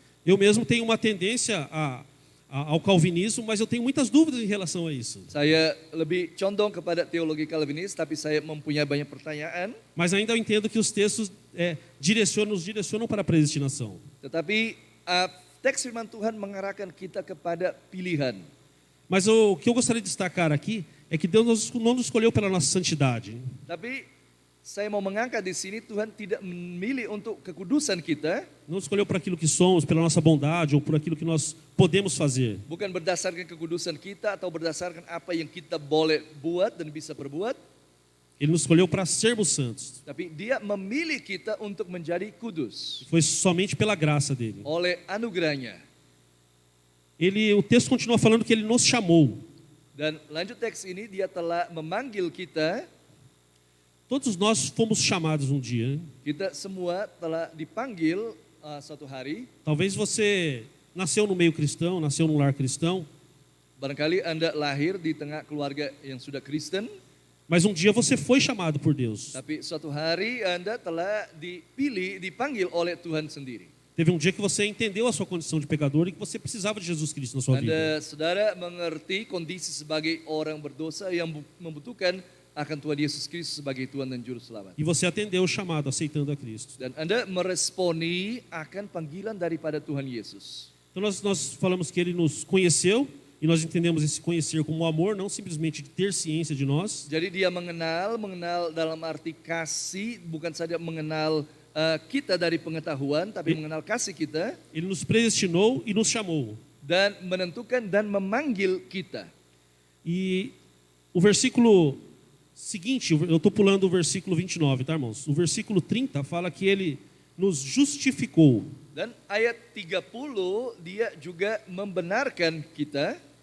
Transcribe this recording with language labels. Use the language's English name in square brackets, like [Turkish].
[Portuguese] Eu mesmo tenho uma tendência ao calvinismo, mas eu tenho muitas dúvidas em relação a isso. [Indonesian] Saya lebih condong kepada teologi Calvinis, tapi saya mempunyai banyak pertanyaan. [Portuguese] Mas ainda eu entendo que os textos nos direcionam para a predestinação. [Indonesian] Tetapi teks firman Tuhan mengarahkan kita kepada pilihan. [Portuguese] Mas o que eu gostaria de destacar aqui é que Deus não nos escolheu pela nossa santidade. [Indonesian] Tapi saya mau mengangkat di sini Tuhan tidak memilih untuk kekudusan kita. [Portuguese] Não escolheu por aquilo que somos, pela nossa bondade ou por aquilo que nós podemos fazer. [Indonesian] Bukan berdasarkan kekudusan kita atau berdasarkan apa yang kita boleh buat dan bisa perbuat. [Portuguese] Ele nos escolheu para sermos santos. [Indonesian] Tapi Dia memilih kita untuk menjadi kudus [Portuguese] Foi somente pela graça dele. [Indonesian] oleh anugerahnya. [Portuguese] o texto continua falando que ele nos chamou. [Indonesian] Dan lanjut teks ini, dia telah memanggil kita. [Portuguese] Todos nós fomos chamados um dia, né? [Indonesian] Kita semua telah dipanggil suatu hari. [Portuguese] Talvez você nasceu no meio cristão, nasceu num lar cristão, [Indonesian] Barangkali Anda lahir di tengah keluarga yang sudah Kristen, [Portuguese] mas um dia você foi chamado por Deus. [Indonesian] tapi suatu hari Anda telah dipilih, dipanggil oleh Tuhan sendiri. [Portuguese] Teve um dia que você entendeu a sua condição de pecador e que você precisava de Jesus Cristo na sua vida. [Indonesian] Anda, saudara, mengerti kondisi sebagai orang berdosa yang membutuhkan akan Tuhan Yesus Kristus sebagai Tuhan dan Juru Selamat. [Portuguese] E você atendeu o chamado, aceitando a Cristo. [Indonesian] Dan Anda meresponi akan panggilan daripada Tuhan Yesus. [Portuguese] Então nós falamos que ele nos conheceu e nós entendemos esse conhecer como amor, não simplesmente de ter ciência de nós. [Indonesian] Jadi dia mengenal dalam arti kasih, bukan saja mengenal kita dari pengetahuan, tapi mengenal kasih kita. [Portuguese] Ele nos predestinou e nos chamou. [Indonesian] Dan menentukan dan memanggil kita. [Portuguese] E o versículo seguinte, eu estou pulando o versículo 29, tá, irmãos? O versículo 30 fala que ele nos justificou. [Indonesian] Dan ayat 30 dia juga membenarkan kita.